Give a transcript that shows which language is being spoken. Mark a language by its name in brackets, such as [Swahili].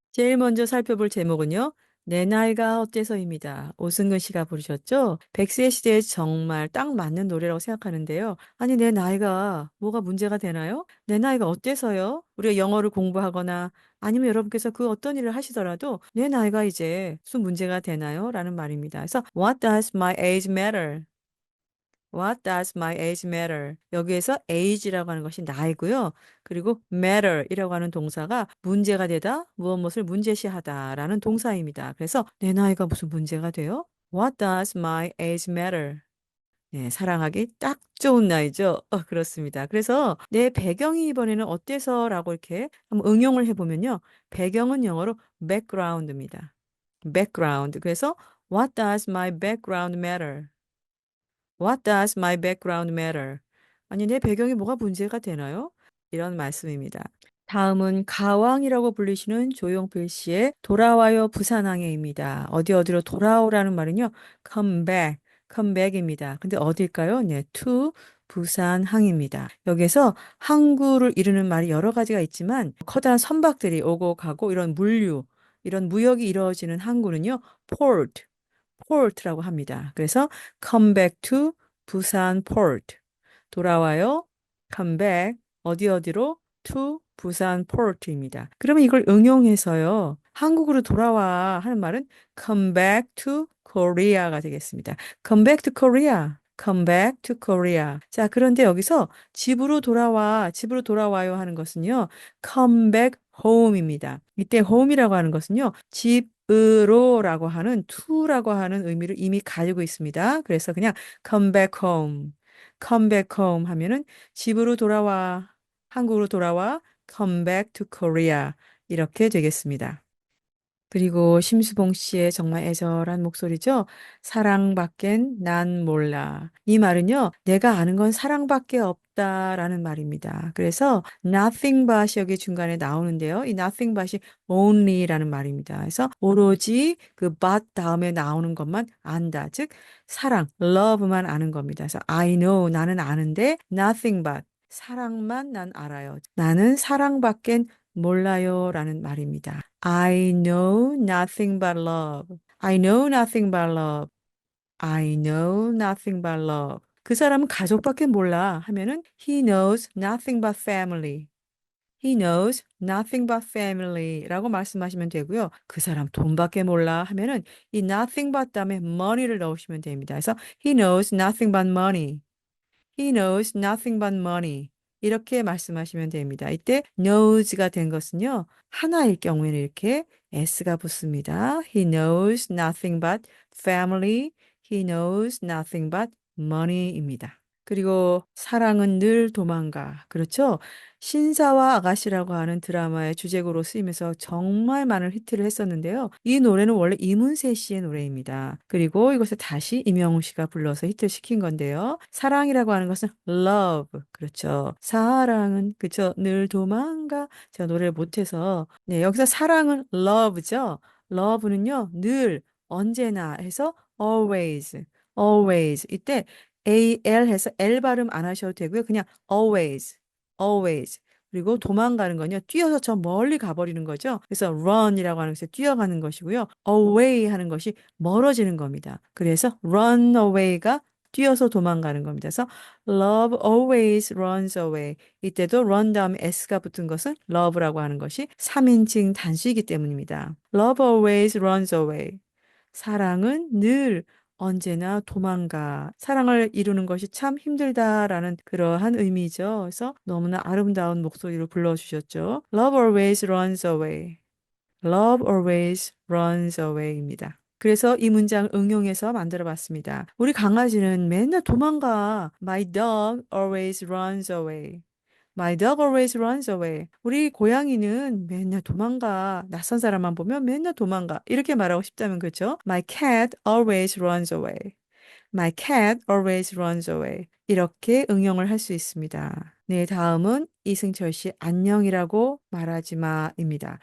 [Korean] 제일 먼저 살펴볼 제목은요. 내 나이가 어때서입니다. 오승근 씨가 부르셨죠? 100세 시대에 정말 딱 맞는 노래라고 생각하는데요. 아니, 내 나이가 뭐가 문제가 되나요? 내 나이가 어때서요? 우리가 영어를 공부하거나 아니면 여러분께서 그 어떤 일을 하시더라도 내 나이가 이제 무슨 문제가 되나요? 라는 말입니다. [English] 그래서 What does my age matter? What does my age matter? [Korean] 여기에서 age라고 하는 것이 나이고요. 그리고 matter이라고 하는 동사가 문제가 되다, 무엇을 문제시하다라는 동사입니다. 그래서 내 나이가 무슨 문제가 돼요? [English] What does my age matter? [Korean] 네, 사랑하기 딱 좋은 나이죠. 그렇습니다. 그래서 내 배경이 이번에는 어때서라고 이렇게 한번 응용을 해보면요. 배경은 영어로 background입니다. [English] background. 그래서 What does my background matter? What does my background matter? [Korean] 아니, 내 배경이 뭐가 문제가 되나요? 이런 말씀입니다. 다음은 가왕이라고 불리시는 조용필 씨의 돌아와요 부산항해입니다. 어디 어디로 돌아오라는 말은요. [English] come back, come back입니다. [Korean] 근데 어딜까요? 네, to 부산항입니다. 여기서 항구를 이루는 말이 여러 가지가 있지만 커다란 선박들이 오고 가고 이런 물류, 이런 무역이 이루어지는 항구는요. port, port라고 합니다. [English] 그래서 come back to 부산 port. [Korean] 돌아와요. come back. 어디 어디로? to 부산 port입니다. 그러면 이걸 응용해서요. 한국으로 돌아와 하는 말은 [English] come back to Korea [Korean] 가 되겠습니다. [English] come back to Korea. come back to Korea. [Korean] 자, 그런데 여기서 집으로 돌아와, 집으로 돌아와요 하는 것은요. [English] come back home입니다. [Korean] 이때 home이라고 하는 것은요. 집으로라고 하는 to라고 하는 의미를 이미 가지고 있습니다. [English] 그래서 그냥 come back home. come back home [Korean] 하면은 집으로 돌아와, 한국으로 돌아와, [English] come back to Korea. [Korean] 이렇게 되겠습니다. 그리고 심수봉 씨의 정말 애절한 목소리죠. 사랑밖엔 난 몰라. 이 말은요, 내가 아는 건 사랑밖에 없다라는 말입니다. 그래서 nothing but 여기 중간에 나오는데요. 이 nothing but이 only라는 말입니다. 그래서 오로지 그 but 다음에 나오는 것만 안다. 즉, 사랑, love만 아는 겁니다. 그래서 [English] I know, [Korean] 나는 아는데 nothing but 사랑만 난 알아요. 나는 사랑밖엔 몰라요라는 말입니다. [English] I know nothing but love. I know nothing but love. I know nothing but love. [Korean] 그 사람은 가족밖에 몰라 하면은 [English] he knows nothing but family. He knows nothing but family [Korean] 라고 말씀하시면 되고요. 그 사람 돈밖에 몰라 하면은 이 nothing but 다음에 money를 넣으시면 됩니다. [English] 그래서 he knows nothing but money. He knows nothing but money. [Korean] 이렇게 말씀하시면 됩니다. 이때 knows가 된 것은요. 하나일 경우에는 이렇게 s가 붙습니다. [English] He knows nothing but family. He knows nothing but money입니다. [Korean] 그리고 사랑은 늘 도망가. 그렇죠? 신사와 아가씨라고 하는 드라마의 주제곡으로 쓰이면서 정말 많은 히트를 했었는데요. 이 노래는 원래 이문세 씨의 노래입니다. 그리고 이것을 다시 임영웅 씨가 불러서 히트시킨 건데요. 사랑이라고 하는 것은 love. 그렇죠. 사랑은 그렇죠. 늘 도망가. 제가 노래를 못해서 네, 여기서 사랑은 love죠. love는요. 늘 언제나 해서 always. [English] always. [Korean] 이때 AL 해서 L 발음 안 하셔도 되고요. [English] 그냥 always, always. [Korean] 그리고 도망가는 건요. 뛰어서 저 멀리 가버리는 거죠. 그래서 run이라고 하는 것이 뛰어가는 것이고요. away 하는 것이 멀어지는 겁니다. 그래서 run away가 뛰어서 도망가는 겁니다. [English] 그래서 love always runs away. [Korean] 이때도 run 다음에 s가 붙은 것은 love라고 하는 것이 3인칭 단수이기 때문입니다. [English] love always runs away. [Korean] 사랑은 늘 언제나 도망가. 사랑을 이루는 것이 참 힘들다라는 그러한 의미죠. 그래서 너무나 아름다운 목소리로 불러주셨죠. [English] Love always runs away. Love always runs away입니다. [Korean] 그래서 이 문장을 응용해서 만들어 봤습니다. 우리 강아지는 맨날 도망가. [English] My dog always runs away. My dog always runs away. [Korean] 우리 고양이는 맨날 도망가. 낯선 사람만 보면 맨날 도망가. 이렇게 말하고 싶다면 그렇죠? [English] My cat always runs away. My cat always runs away. [Korean] 이렇게 응용을 할 수 있습니다. 네, 다음은 이승철 씨 안녕이라고 말하지 마입니다.